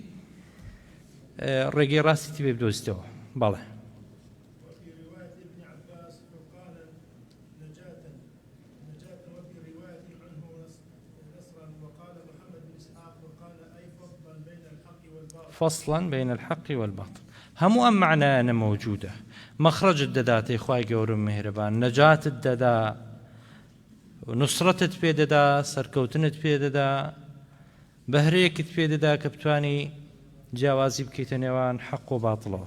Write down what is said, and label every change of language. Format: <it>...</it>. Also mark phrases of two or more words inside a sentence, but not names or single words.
<ckb>ڕێگەی ڕاستی بێ بدۆزیتەوە. بەڵێ.</ckb> <ar>فصلا بين الحق والباطل.</ar> <ckb>هەموو ئەم معنایانە موجودة. مەخرەجت دەداتێ خوای گەورە و میهرەبان، نەجاتت دەدا، نوسڕەتت پێ دەدا، سەرکەوتنت پێ دەدا، بەهرەیەکت پێ دەدا کە بتوانی جیاوازی بکەیتە نێوان حەق و باتڵەوە.</ckb>